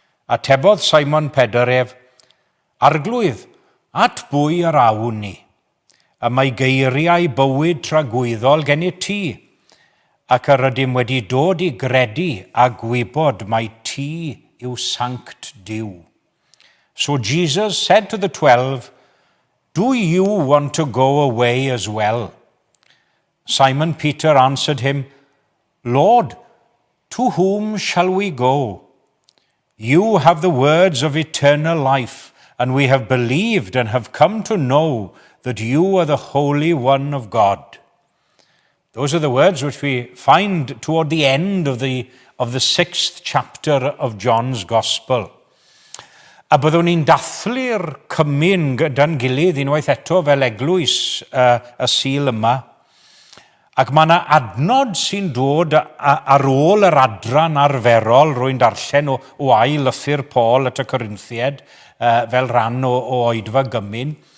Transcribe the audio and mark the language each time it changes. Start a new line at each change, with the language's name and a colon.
Welsh: Atebodd Simon Pedr ef, arglwydd, at bwy yr awn ni, a mae geiriau bywyd tragwyddol gen I ti, ac yr ydym wedi dod I gredu a gwybod mai ti yw sanct Duw.
English: So Jesus said to the 12, do you want to go away as well? Simon Peter answered him, Lord, to whom shall we go? You have the words of eternal life, and we have believed and have come to know that you are the Holy One of God. Those are the words which we find toward the end of the 6th chapter of John's Gospel.
Welsh: A byddwn ni'n dathlu'r cymyn gyda'n gilydd unwaith eto fel eglwys y Sul yma. Ac mae yna adnod sy'n dod ar ôl yr adran arferol rwy'n darllen o ail lythyr Paul at y Corinthied fel rhan o oedfa gymyn.